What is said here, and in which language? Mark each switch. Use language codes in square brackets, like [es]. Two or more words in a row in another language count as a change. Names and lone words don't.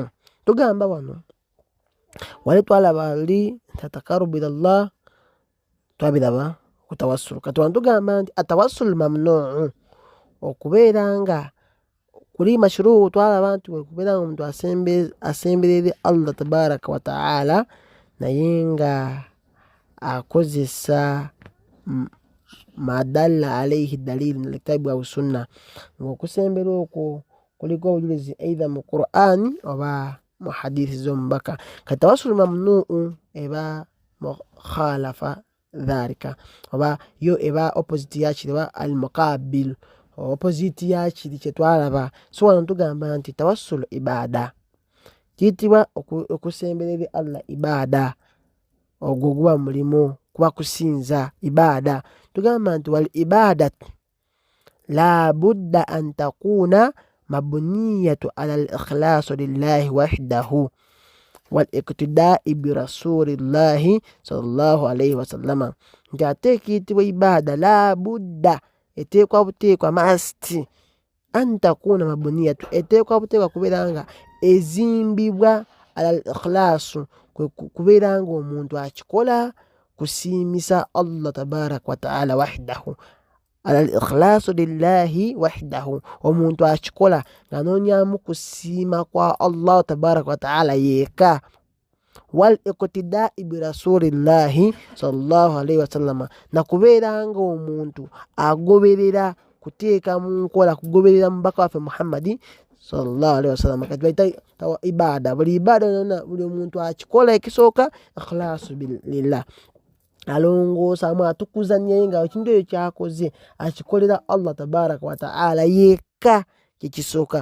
[lg] Tugamba wano wali twalaba [ar] للتقرب إلى الله, [lg] twabiraba ku tawassulu. Kati wano tugamba nti [ar] التوسل ممنوع, [lg] okubeera nga kuli mashruu twalaba nti okubeera nga omuntu asembera eri Allah [ar] تبارك وتعالى [lg] naye nga akozesa [ar] ما دل عليه دليل من الكتاب والسنة, [lg] ng'okusembera okwo kuliko obujulizi either mu Qur'ani oba mu hadithi z'omubaka. Kati [ar] التوسل ممنوع [lg] eba mukhalafa dhalika, oba yo eba opposite yakiri, oba al-muqabil, opposite yakiri kye twalaba. So wano tugamba nti [ar] التوسل عبادة, [lg] kiyitibwa okusembera eri Allah ibaada. Ogwo guba mulimo, kuba kusinza ibaada. Tugamba nti [ar] والعبادة لا بد أن تكون مبنية على الإخلاص لله وحده والاقتداء برسول الله صلى الله عليه وسلم. [lg] Nti ate kiyitibwa [ar] عبادة لا بد, [lg] eteekwa buteekwa must, [ar] أن تكون مبنية, [lg] eteekwa buteekwa kubeera nga ezimbibwa [ar] على الإخلاص, [lg] kubeera nga omuntu akikola kusiimisa Allah [ar] تبارك وتعالى وحده، على الإخلاص لله وحده, [lg] omuntu akikola ng'anoonyamu kusiima kwa Allah [ar] تبارك وتعالى [lg] yeeka. [ar] والاقتداء برسول الله صلى الله عليه وسلم, [lg] na kubeera nga omuntu agoberera kuteeka mu nkola, kugoberera mubaka waffe Muhammadi [ar] صلى الله عليه وسلم. [lg] Kati bayita ibaada, buli ibaada yonna buli omuntu akikola ekisooka [ar] إخلاص لله, [lg] alongoosamu atukuza naye nga ekintu ekyo kyakoze akikolera Allah [ar] تبارك وتعالى [lg] yeeka, kyekisooka.